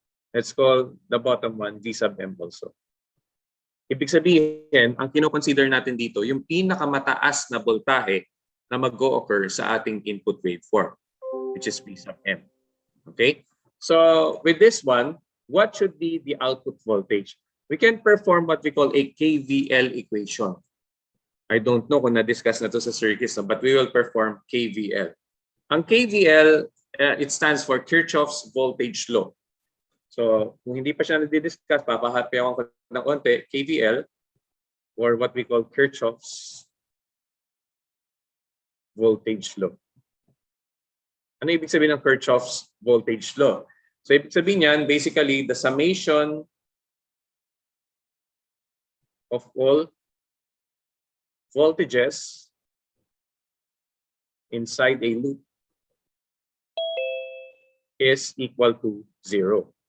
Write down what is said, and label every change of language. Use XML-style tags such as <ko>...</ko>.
<en>Let's call the bottom one V sub M also.</en> <tl>Ibig sabihin, ang kino-consider natin dito, yung pinakamataas na voltahe na mag-o-occur sa ating</tl> <en>input waveform, which is V sub M. Okay? So with this one, what should be the output voltage? We can perform what we call a KVL equation. I don't know</en> <tl>kung na-discuss na to sa circuits,</tl> <en>but we will perform KVL. Ang KVL, it stands for Kirchhoff's voltage law.</en> <tl>So kung hindi pa siya na-discuss, papahapi ako ng konti. KVL,</tl> <en>or what we call Kirchhoff's voltage law.</en> <tl>Ano ibig sabihin ng</tl> <en>Kirchhoff's voltage law? So ibig sabihin niyan, basically the summation of all voltages inside a loop is equal to 0.</en>